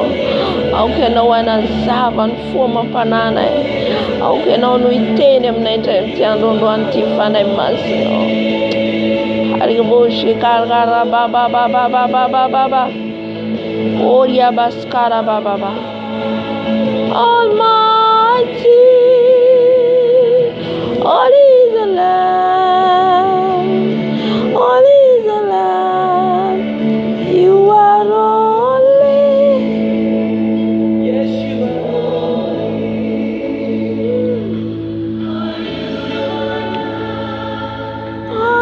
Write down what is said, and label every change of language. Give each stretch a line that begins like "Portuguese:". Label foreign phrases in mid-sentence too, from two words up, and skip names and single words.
Malagasy: Aoka ianao hanazava ny foamam-pananay, aoka ianao no hiteny aminay indray amin'ity androandroany ity fanahy masina. Ariboshi karara baba baba baba baba Oria baskara baba.
English: Almighty, all is the Lamb, all is the Lamb. You are holy. Yes, you are.